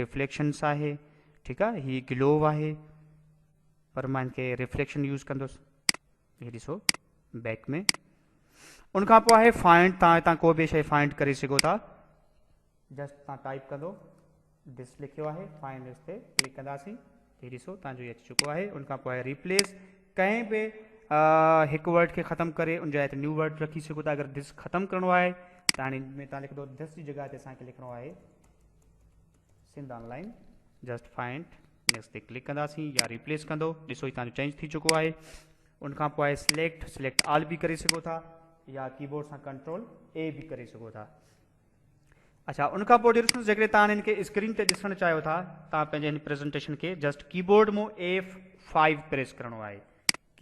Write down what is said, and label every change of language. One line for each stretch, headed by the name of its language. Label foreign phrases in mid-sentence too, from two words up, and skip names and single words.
Sindhi: रिफ्लेक्शन्स आहे, ठीकु आहे, ही ग्लो आहे, पर मां इनखे
English: reflection use
Sindhi: कंदुसि। हे ॾिसो बैक में। उनखां पोइ आहे फाइंड। तव्हां हितां को बि शइ फाइंड करे सघो था, जस्ट तव्हां टाइप कंदो, दिस लिखियो आहे,
English: find this
Sindhi: ते क्लिक कंदासीं, हे ॾिसो तव्हांजो ये अची चुको आहे। उनखां पोइ आहे रिप्लेस। कंहिं बि हिकु वर्ड खे ख़तमु करे उन जाइ ते
English: new word
Sindhi: रखी सघो था। अगरि दिस ख़तमु करिणो आहे त हाणे में तव्हां लिखंदो दिस जी जॻह ते असांखे लिखिणो आहे सिंध ऑनलाइन,
English: just find next
Sindhi: ते क्लिक कंदासीं या रिप्लेस कंदो, ॾिसो ही तव्हांजो चेंज थी चुको आहे। उनखां पोइ आहे
English: select all
Sindhi: भी करे सघो था या कीबोर्ड सां
English: control A
Sindhi: भी करे सघो था। अच्छा उनखां पोइ ॾिसो जेकॾहिं तव्हां हिनखे स्क्रीन ते ॾिसणु चाहियो था, तव्हां पंहिंजे हिन प्रेज़ेंटेशन खे
English: just keyboard
Sindhi: में F5 प्रेस करिणो आहे।